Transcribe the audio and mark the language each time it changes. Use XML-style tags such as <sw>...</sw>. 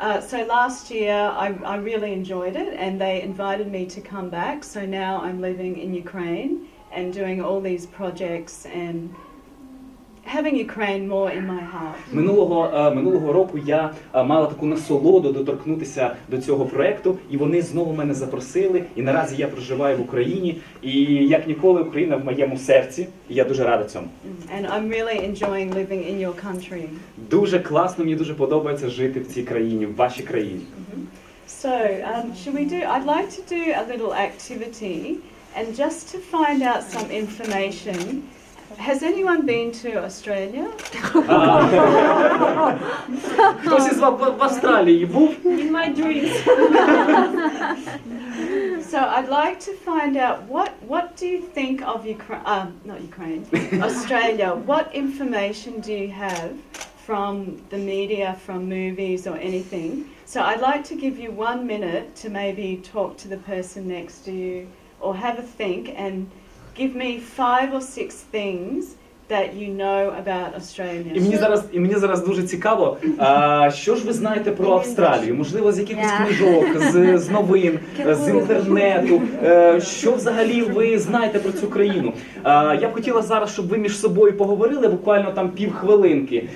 <en>So last year I really enjoyed it and they invited me to come back. So now I'm living in Ukraine and doing all these projects and having Ukraine more in my heart.</en> <uk>Минулого року я мала таку насолоду доторкнутися до цього проекту, і вони знову мене запросили, і наразі я проживаю в Україні, і як ніколи Україна в моєму серці, і я дуже рада цьому.</uk> <en>And I'm really enjoying living in your country.</en> <uk>Дуже класно, мені дуже подобається жити в цій країні, в вашій країні.</uk> <en>So, should we do, I'd like to do a little activity and just to find out some information Has anyone been to Australia?</en> <uk>Хтось із вас в Австралії був?</uk> <en>In my dreams. So I'd like to find out what do you think of not Ukraine, Australia? What information do you have from the media, from movies or anything? So I'd like to give you 1 minute to maybe talk to the person next to you or have a think and give me 5 or 6 things that you know about Australia.</en> <uk>І мені зараз дуже цікаво, що ж ви знаєте про Австралію? Можливо, з якихось книжок, з новин, з інтернету. Що взагалі ви знаєте про цю країну? Я б хотіла зараз, щоб ви між собою поговорили буквально там півхвилинки.</uk>